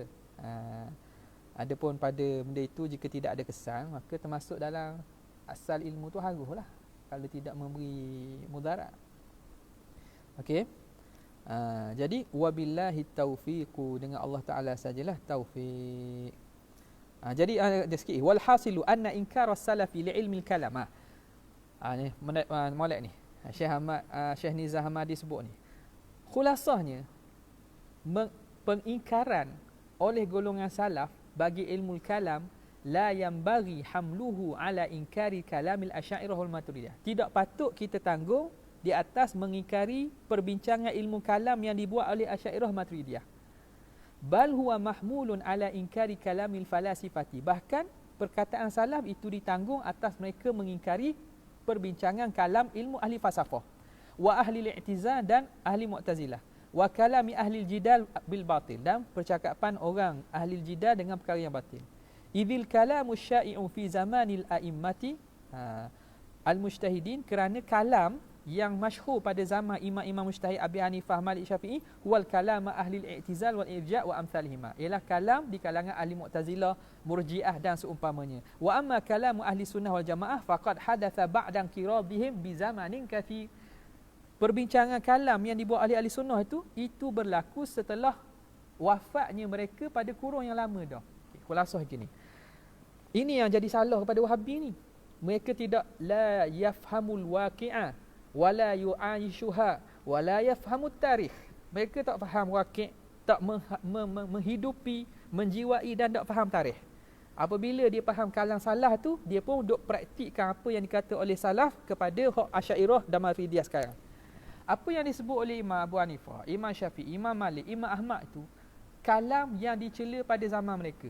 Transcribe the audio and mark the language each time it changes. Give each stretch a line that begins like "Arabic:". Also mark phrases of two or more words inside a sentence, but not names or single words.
Malay: Adapun pada benda itu jika tidak ada kesan, maka termasuk dalam asal ilmu tu haruslah kalau tidak memberi mudarat. Okey. Jadi
Arabic: وبالله توفيق,
Malay: dengan Allah Taala sajalah taufik. Jadi ada sikit
Arabic: والحاصل أن إنكار السلف لعلم الكلام.
Malay: Ni molek ni. Syekh Nizam Hamadi sebut ni. Khulasahnya pengingkaran oleh golongan salaf bagi ilmu kalam
Arabic: لا ينبغي حمله على إنكار كلام الأشعرية والماتريدية.
Malay: Tidak patut kita tanggung di atas mengingkari perbincangan ilmu kalam yang dibuat oleh asy'ariyah maturidiyah.
Arabic: بل هو محمول على إنكار كلام الفلاسفة.
Malay: Bahkan perkataan salaf itu ditanggung atas mereka mengingkari perbincangan kalam ilmu ahli falsafah,
Arabic: وأهل الاعتزال
Malay: dan ahli mu'tazilah,
Arabic: وكلام أهل الجدل بالباطل,
Malay: dan percakapan orang ahli jidal dengan perkara yang batil.
Arabic: إذ الكلام الشائع في زمن الأئمة المجتهدين,
Malay: kerana kalam yang masyhur pada zaman imam-imam mujtahid Abi Hanifah, Malik, Syafi'i,
Arabic: والكلام أهل الاعتزال والإرجاء وأمثالهما,
Malay: ialah kalam di kalangan ahli mu'tazilah, murji'ah dan seumpamanya.
Arabic: وأما كلام أهل السنة والجماعة فقد حدث بعد انقراضهم بزمن كثير.
Malay: Perbincangan kalam yang dibuat oleh ahli sunnah itu berlaku setelah wafatnya mereka pada kurun yang lama dah. Khulasah gini. Ini yang jadi salah kepada Wahabi ni. Mereka tidak
Arabic: لا يفهم الواقعة ولا يعايشها ولا يفهم التاريخ.
Malay: Mereka tak faham waqi', tak menghidupi, menjiwai dan tak faham tarikh. Apabila dia faham kalam salah tu, dia pun duk praktikkan apa yang dikata oleh salaf kepada hak Asy'ariyah dan Maturidiyah sekarang. Apa yang disebut oleh Imam Abu Hanifah, Imam Syafi'i, Imam Malik, Imam Ahmad tu kalam yang dicela pada zaman mereka.